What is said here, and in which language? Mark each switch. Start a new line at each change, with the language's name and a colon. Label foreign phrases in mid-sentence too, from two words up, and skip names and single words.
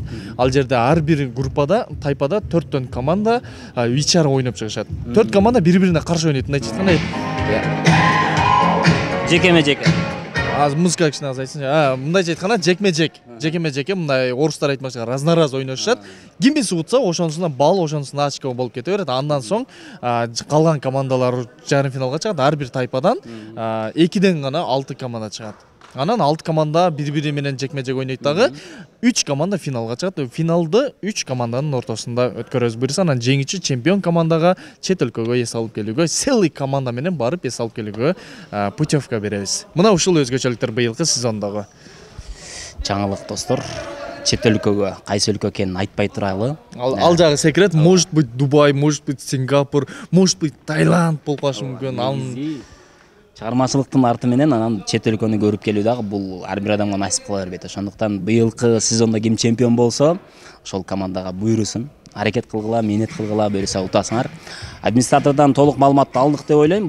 Kyrgyz: Ал жерде ар бир группада, тайпада 4төн команда вичар ойноп чыгышат. 4 команда бири-бирине каршы ойнойт. Мындай айтканда, жекеме-жеке. Музыка кичине аз айтсынчы. Мындай айтканда, жекме-жек. Жекеме-жеке, мындай орустар айтмакчы, раз-на-раз ойношушат. Кимиси утса, ошонусунда балл, ошонусунда очко болуп кете берет. Андан соң калган командалар жарым финалга чыгат. Ар бир тайпадан 2ден гана 6 команда чыгат. Анан 6 команда бири-бири менен жекме-жек ойнойт дагы. 3 команда финалга чыгат. Финалды 3 команданын ортосунда өткөрөбүз. Буюрса анан жеңүүчү чемпион командага чет өлкөгө эс алып келүүгө, целый команда менен барып эс алып келүүгө путевка беребиз. Мына ушул өзгөчөлүктөр быйылкы сезондогу. Жаңылык достор. Чет өлкөгө, кайсы өлкө экенин айтпай туралы. Ал жагы секрет,
Russian: может быть
Kyrgyz: Дубай,
Russian: может быть
Kyrgyz: Сингапур,
Russian: может быть
Kyrgyz: Таиланд болушу мүмкүн. Чыгармачылыктын арты менен анан чет өлкөнү көрүп келүү дагы бул ар бир адамга насип кыла бербейт. Ошондуктан быйылкы сезондо ким чемпион болсо, ошол командага буйрусун. Аракет кылгыла, мээнет кылгыла, буюрса утасыңар. Администратордон толук маалыматты алдык деп ойлойм.